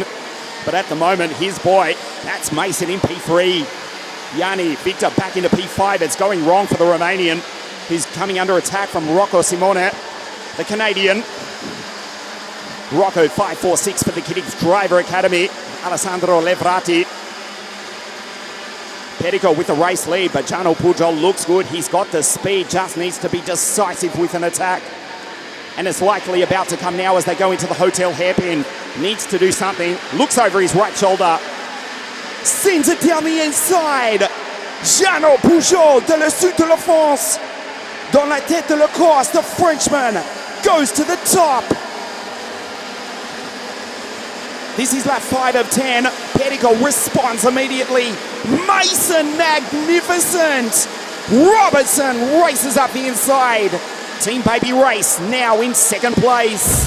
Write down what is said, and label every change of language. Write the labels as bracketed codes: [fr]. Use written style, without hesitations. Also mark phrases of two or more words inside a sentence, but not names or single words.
[en] But at the moment, his boy, that's Mason in P3. Yanni, Victor back into P5. It's going wrong for the Romanian, who's coming under attack from Rocco Simone, the Canadian. Rocco 5.46 for the Kiddix Driver Academy. Alessandro Levrati. Pettico with the race lead, but Jano Pujol looks good. He's got the speed, just needs to be decisive with an attack. And it's likely about to come now as they go into the hotel hairpin. Needs to do something. Looks over his right shoulder. Sends it down the inside. [fr] Jano Pujol de la Sud de la France. Dans la tête de la course, [en] the Frenchman goes to the top. This is lap 5 of 10. Pettico responds immediately. Mason, magnificent. Robertson races up the inside. Team Baby Race now in second place.